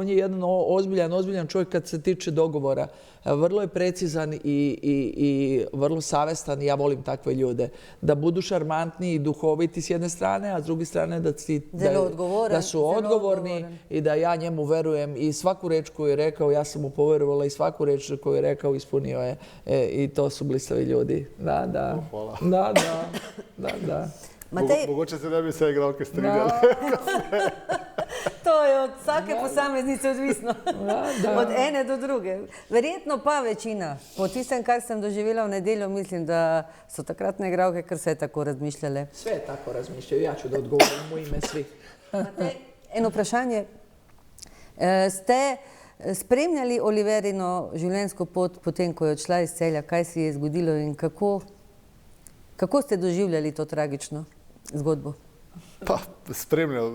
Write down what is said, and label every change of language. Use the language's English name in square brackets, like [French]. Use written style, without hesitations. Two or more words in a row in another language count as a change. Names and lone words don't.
[Serbian] On je jedan ozbiljan čovjek kad se tiče dogovora. Vrlo je precizan i vrlo savestan i ja volim takve ljude. Da budu šarmantni i duhoviti s jedne strane, a s druge strane da su odgovorni i da ja njemu verujem i svaku reč koju je rekao, ja sam mu poverovala i svaku reč koju je rekao ispunio je. I to su blistavi ljudi. Da. Hvala. Da. [Slovenian] Mogoče se ne bi sve igralke strinjali. To je od vsake posameznice odvisno. Od ene do druge. Verjetno pa večina. Po tistem, kar sem doživela v nedeljo, mislim, da so takratne igralke kar vse tako razmišljale. [Serbian] Sve tako razmišljaju. Ja ću da odgovorim u ime svih. [Slovenian] Eno vprašanje. Ste spremljali Oliverino življenjsko pot potem, ko je odšla iz Celja? Kaj se je zgodilo in kako ste doživljali to tragično zgodbo? Pa, spremljal.